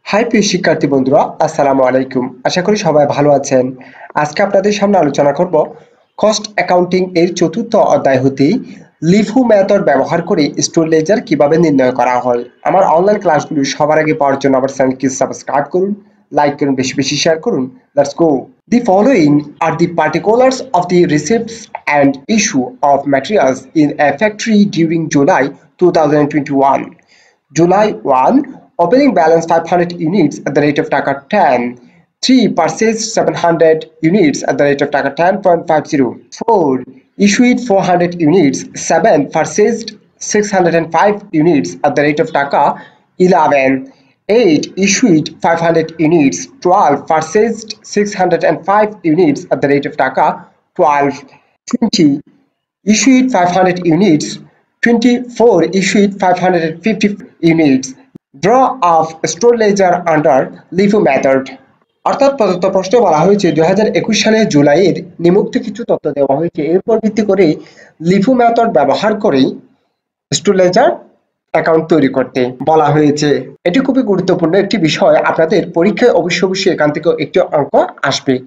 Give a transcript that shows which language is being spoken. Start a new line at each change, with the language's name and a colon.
Bangla: প্রিয় শিক্ষার্থী বন্ধুরা, আসসালামু আলাইকুম। আশা করি সবাই ভালো আছেন। আজকে আপনাদের সামনে আলোচনা করব কস্ট অ্যাকাউন্টিং এর চতুর্থ অধ্যায় হতে লিফো মেথড ব্যবহার করে স্টোর লেজার কিভাবে নির্ণয় করা হয়। আমার অনলাইন ক্লাসগুলো সবার আগে পাওয়ার জন্য আমার চ্যানেলকে সাবস্ক্রাইব করুন, লাইক করুন, বেশি বেশি শেয়ার করুন।
English: Let's go. The following are the particulars of the receipts and issue of materials in a factory during July 2021. July 1, opening balance 500 units at the rate of Taka 10. 3. Purchased 700 units at the rate of Taka 10.50. 4. Issued 400 units. 7. Purchased 605 units at the rate of Taka 11. 8. Issued 500 units. 12. Purchased 605 units at the rate of Taka 12. 20. Issued 500 units. 24. Issued 550 units. Draw of store ledger under LIFO method.
Bangla: অর্থাৎ প্রদত্ত প্রশ্নে বলা হয়েছে 2021 সালের জুলাইয়ের নিম্নোক্ত কিছু তথ্য দেওয়া হয়েছে, এরপর ভিত্তি করে লিফো মেথড ব্যবহার করে স্টোর লেজার অ্যাকাউন্ট তৈরি করতে বলা হয়েছে। এটি খুবই গুরুত্বপূর্ণ একটি বিষয়, আপনাদের পরীক্ষায় অবশ্যই এখান থেকে একটি অঙ্ক আসবে।